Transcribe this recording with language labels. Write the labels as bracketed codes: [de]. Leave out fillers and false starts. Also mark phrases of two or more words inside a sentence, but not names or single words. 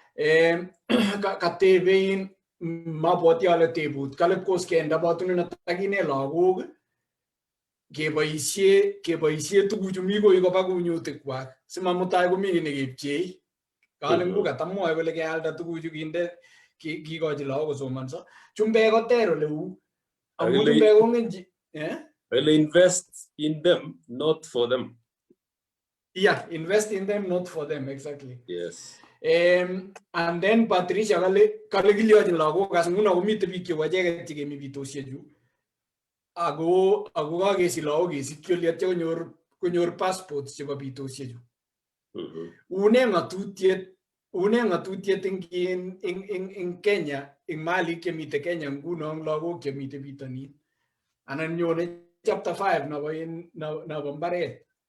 [kln] katebein mabwoti ale tebut kale kos kenda batunet akine lagok keboisie tuguchu mi koi koba kunyutikwak simamutai komi kiy nekepchei kale ngu katamwoe kole kealda tuguchu kinde kikochi lagok kosomanso chumbek koter ole uu amu chumbek kongenchi [en] invest in them not for them. Yeah, invest in them not for them, exactly. Yes. And then [kln] Patricia kale kiliyochin lagok as nguno komite biik chebo icheket chekemi bitosiechu ako kakesich lagok kesikyi oli atya konyor passports chebo bitosiechu. Une ng'atutiet ing Kenya ing malik chemite Kenya nguno lagok chemite bitonin anan nyone chapter 5 nebo mbaret.